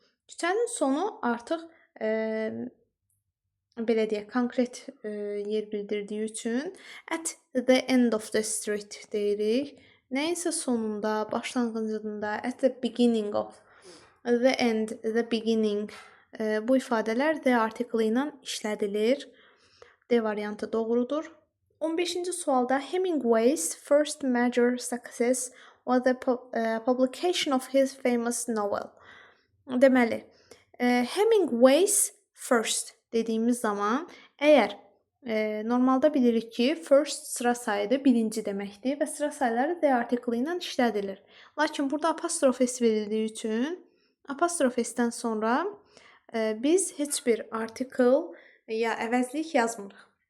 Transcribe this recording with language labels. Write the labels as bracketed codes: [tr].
[az] Küçənin sonu artıq belə deyək, konkret yer bildirdiyi üçün [en] at the end of the street [az] deyirik. Nəyinsə sonunda, başlanğıcında, [en] at the beginning of, [az] the end, the beginning bu ifadələr the artikli ilə işlədilir. D variantı doğrudur. 15-ci sualda [en] Hemingway's first major success was the publication of his famous novel. [az] Deməli, Hemingway's first dediyimiz zaman əgər normalda bilirik ki, first sıra sayıdır, birinci deməkdir və sıra sayıları the artikli ilə işlədilir. Lakin burada apostrof s verildiyi üçün apostrof s-dən sonra biz heç bir artikel ya əvəzlik yazmırıq.